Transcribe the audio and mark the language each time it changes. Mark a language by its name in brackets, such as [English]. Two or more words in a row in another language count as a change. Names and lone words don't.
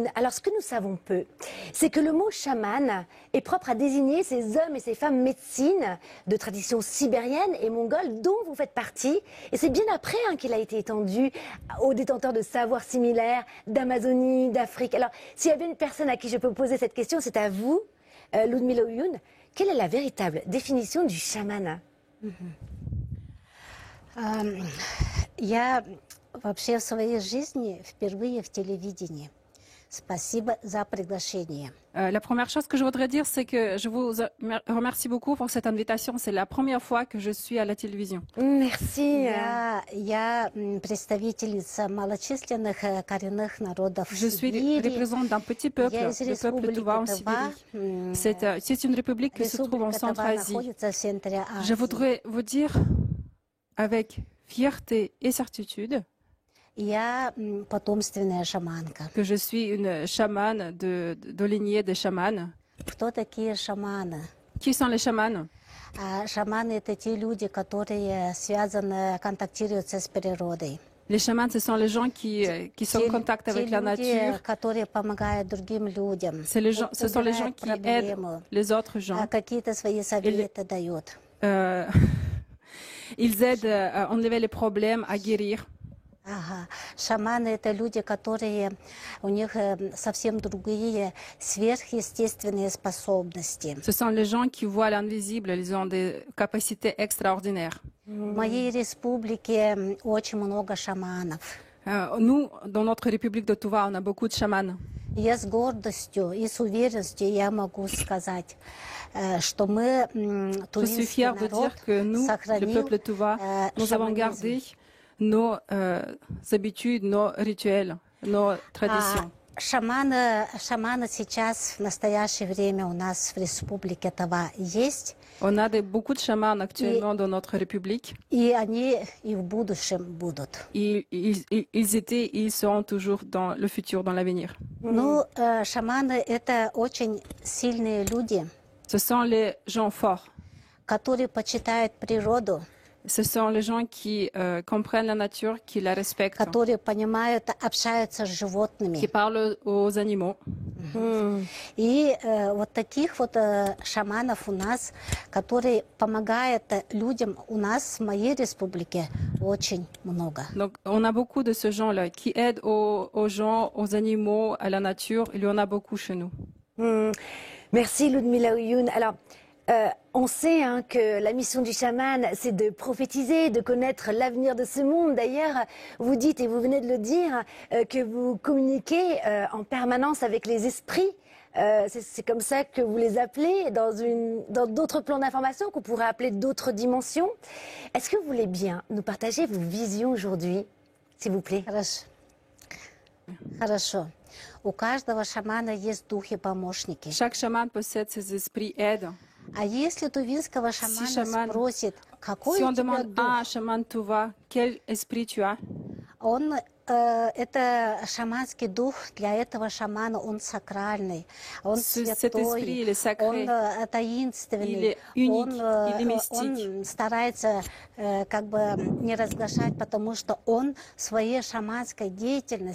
[French] Alors ce que nous savons peu, c'est que le mot chaman est propre à désigner ces hommes et ces femmes médecines de tradition sibérienne et mongole dont vous faites partie. Et c'est bien après qu'il a été étendu aux détenteurs de savoirs similaires d'Amazonie, d'Afrique. Alors s'il y a bien une personne à qui je peux poser cette question, c'est à vous, Ludmila Oyun. Quelle est la véritable définition du chaman? [Russian] Я вообще в своей жизни впервые в телевидении. Спасибо за приглашение. [French] La première chose que je voudrais dire, c'est que je vous remercie beaucoup pour cette invitation. C'est la première fois que je suis à la télévision. Merci. [Russian] Я представительница малочисленных коренных народов [French] Je suis [Russian] Сибири. [French] représentante d'un petit peuple, [Russian] Я из [French] le peuple [Russian] республики [French] Tuva en [Russian] Тыва. [French] Sibérie. C'est une république qui se trouve en [Russian] Республика Тыва [French] Centre-Asie. [Russian] находится в центре [French] Je [Russian] Азии. [French] voudrais vous dire avec fierté et certitude [Russian] Я потомственная шаманка. [French] que je suis une chamane de lignée des chamans. [Russian] Кто такие шаманы? [French] Qui sont les chamans? [Russian] Шаманы — это те люди, которые связаны, контактируют с природой. [French] Les chamans, ce sont les gens qui sont en contact avec la nature. [Russian] Которые помогают другим людям. [French] Ce sont les gens qui aident les autres gens. [Russian] Какие-то свои советы дают. [French] Ils aident à enlever les problèmes, à guérir. [Russian] Ага. Шаманы — это люди, которые, у них совсем другие сверхъестественные способности. [French] Ce sont les gens qui voient l'invisible, ils ont des capacités extraordinaires. [Russian] В моей республике очень много шаманов. [French] Nous, dans notre République de Tuva, on a beaucoup de chamans. [Russian] Я с гордостью и с уверенностью я могу сказать, что мы, [French] Je suis fière de dire que nous, le peuple Tuva, nous avons gardé nos habitudes, nos rituels, nos traditions. [Russian] Шаманы сейчас, в настоящее время у нас в республике Тыва есть. [French] On a beaucoup de chamans actuellement dans notre République. [Russian] И они и в будущем будут. [French] Ils étaient et ils seront toujours dans le futur, dans l'avenir. [Russian] Ну, шаманы — это очень сильные люди. [French] Ce sont les gens forts. [Russian] Которые почитают природу. [French] Ce sont les gens qui comprennent la nature, qui la respectent. [Russian] Которые понимают, общаются с животными. [French] Qui parlent aux animaux. [Russian] И вот таких вот шаманов у нас, которые помогают людям, у нас в моей республике очень много. [French] Donc, on a beaucoup de ces gens-là qui aident aux gens, aux animaux, à la nature. Il y en a beaucoup chez nous. Merci Ludmila Oyun. Alors, on sait que la mission du chaman, c'est de prophétiser, de connaître l'avenir de ce monde. D'ailleurs, vous dites, et vous venez de le dire, que vous communiquez en permanence avec les esprits. C'est comme ça que vous les appelez dans d'autres plans d'information qu'on pourrait appeler d'autres dimensions. Est-ce que vous voulez bien nous partager vos visions aujourd'hui, s'il vous plaît? [Russian] Хорошо. У каждого шамана есть духи-помощники. [French] Chaque chaman possède ses esprits aides. [Russian] А если тувинского шамана спросит, какой [French] si [Russian] у [French] on [Russian] тебя [French] demande [Russian] дух, [French] à un chaman Tuva, quel esprit tu as? [Russian] он, это шаманский дух для этого шамана, он сакральный, он [French] Cet esprit, il est [Russian] святой, [French] sacré. [Russian] он таинственный, [French] Il est unique, il est mystique. [Russian] он старается как бы не разглашать, потому что он в своей шаманской деятельности,